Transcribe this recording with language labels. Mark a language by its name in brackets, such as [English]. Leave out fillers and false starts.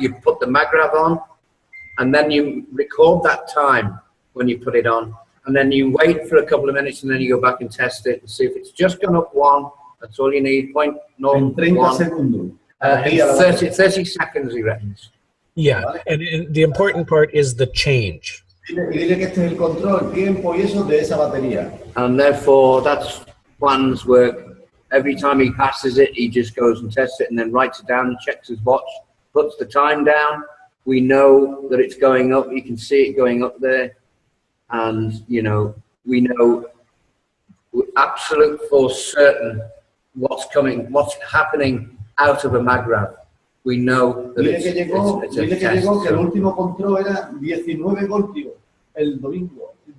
[English] You put the Magrav on, and then you record that time when you put it on, and then you wait for a couple of minutes, and then you go back and test it and see if it's just gone up one. That's all you need. 0.01. [Spanish] 30 segundos. [English] 30 seconds, he reckons. Yeah, and the important part is the change. [Spanish] Y dile que este es el control, tiempo y eso de esa batería. [English] And therefore, that's Juan's work. Every time he passes it, he just goes and tests it and then writes it down, checks his watch, puts the time down. We know that it's going up. You can see it going up there. And, you know, we know absolute for certain what's coming, what's happening out of a Magrav. We know that it's a test. [Spanish] Llegó que el último control era 19 voltios el domingo.